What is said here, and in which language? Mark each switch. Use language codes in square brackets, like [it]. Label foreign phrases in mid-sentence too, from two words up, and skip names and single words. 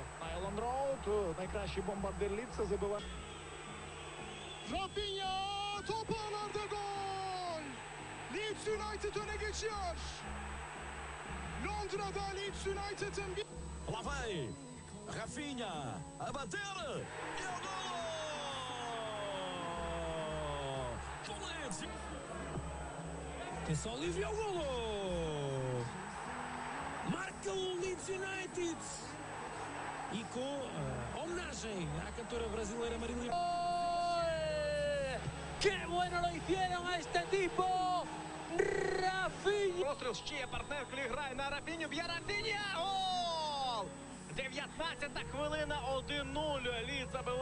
[uk] Найлон Роуд, найкращий бомбардир ліца, забиває. [tr] Rafinha top ağlarda gol. Leeds United öne geçiyor. Londra'da Leeds United'ın bir... [pt] Lá vai. Rafinha a bater. E o gol! Do Leeds. Atenção, Olívio, é o golo! Marca o Leeds United. E com homenagem à cantora brasileira Marília. [es] ¡Qué bueno lo hicieron a este tipo! Rafinha! [uk] Постріл ще партнер грає на Рафіню, б'є Рафіня! Гол! 19-та хвилина, 1-0. Лід забиває.